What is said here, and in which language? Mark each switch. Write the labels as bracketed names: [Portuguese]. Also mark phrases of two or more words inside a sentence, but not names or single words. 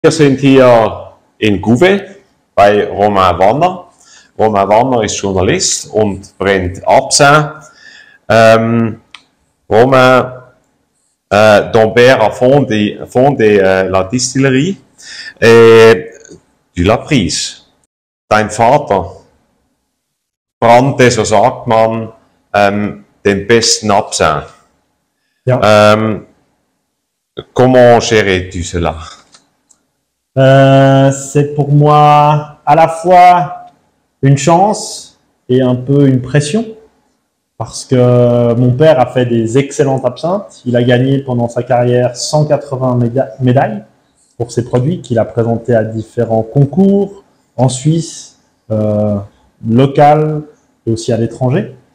[German] Wir sind hier in Couvet bei Romain Wanner. Romain Wanner ist Journalist und brennt Absinthe. [French] Romain, ton père a fondé la distillerie et tu l'as prise. [German] Dein Vater brannte, so sagt man, den besten Absinthe. Ja. [French] Comment gérais-tu cela? C'est pour moi à la fois une chance et un peu une pression parce que mon père a fait des excellentes absinthes. Il a gagné pendant sa carrière 180 médailles pour ses produits qu'il a présentés à différents concours en Suisse, local et aussi à l'étranger.